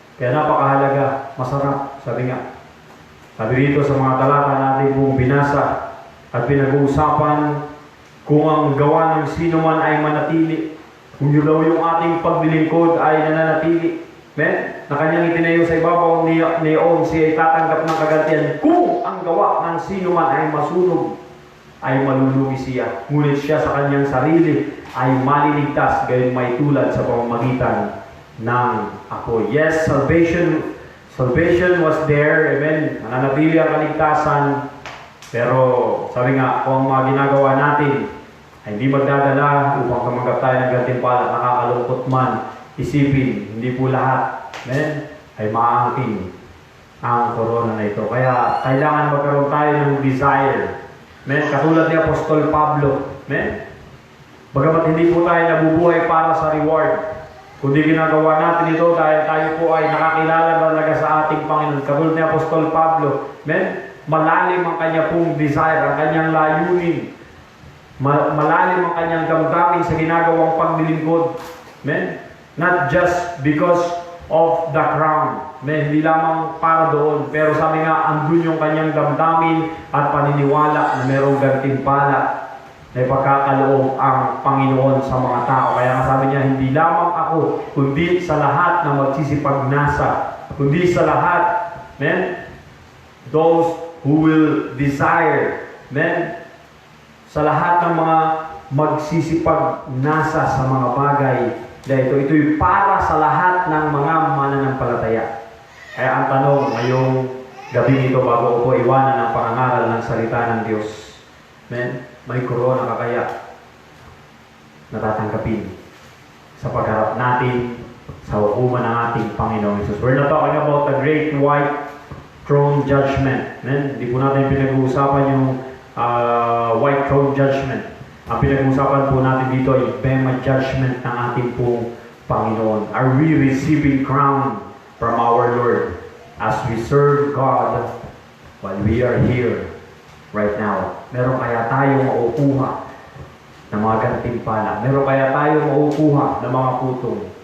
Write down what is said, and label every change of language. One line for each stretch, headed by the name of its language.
Filipino: Kaya napakahalaga, masarap, sabi nga. Sabi rito sa mga talata natin pong binasa at pinag-uusapan kung ang gawa ng sino man ay manatili, kung yun daw yung ating paglilingkod ay nananatili. Amen? Na kanyang itinayo sa ibabaw niyon, siya ay tatanggap ng kagantihan. Kung ang gawa ng sino man ay masunog, ay malulugi siya. Ngunit siya sa kanyang sarili ay maliligtas, gayon may tulad sa pamamagitan ng apoy.
English: Yes, salvation was there.
Filipino: Amen. Nananatili ang kaligtasan. Pero sabi nga, kung ang mga ginagawa natin ay hindi magdadala upang tumanggap tayo ng gantimpala, nakakalungkot man isipin, hindi po lahat, amen, ay maangkin ang corona na ito. Kaya kailangan magkaroon tayo ng desire. Amen. Katulad ni Apostol Pablo. Amen. Bagamat hindi po tayo nabubuhay para sa reward, kundi ginagawa natin ito dahil tayo po ay nakakilala talaga sa ating Panginoon. Katulad ni Apostol Pablo. Amen. Malalim ang kanya pong desire, ang kanyang layunin. Malalim ang kanyang damdamin sa ginagawang paglilingkod. Amen.
English: Not just because of the crown.
Filipino: Amen. Hindi lamang para doon. Pero sabi nga, andun yung kanyang damdamin at paniniwala na merong gantimpala na ipagkakaloob ang Panginoon sa mga tao. Kaya nga sabi niya, hindi lamang ako, kundi sa lahat na magsisipagnasa. Kundi sa lahat, amen,
English: those who will desire,
Filipino: amen, sa lahat ng mga magsisipagnasa sa mga bagay na ito'y para sa lahat ng mga mananampalataya. Kaya ang tanong ngayong gabi nito bago ko po iwanan ang pangangaral ng salita ng Diyos, amen, may corona ka kaya natatanggapin sa pagharap natin sa hukuman ng ating Panginoong Jesus.
English: We're not talking about the great white throne judgment.
Filipino: Amen? Hindi po natin pinag-uusapan yung white throne judgment. Ang pinag-uusapan po natin dito ay Bema judgment ng ating pong Panginoon.
English: Are we receiving crown from our Lord as we serve God while we are here right now?
Filipino: Meron kaya tayo maukuha ng mga gantimpala? Meron kaya tayo maukuha ng mga putong?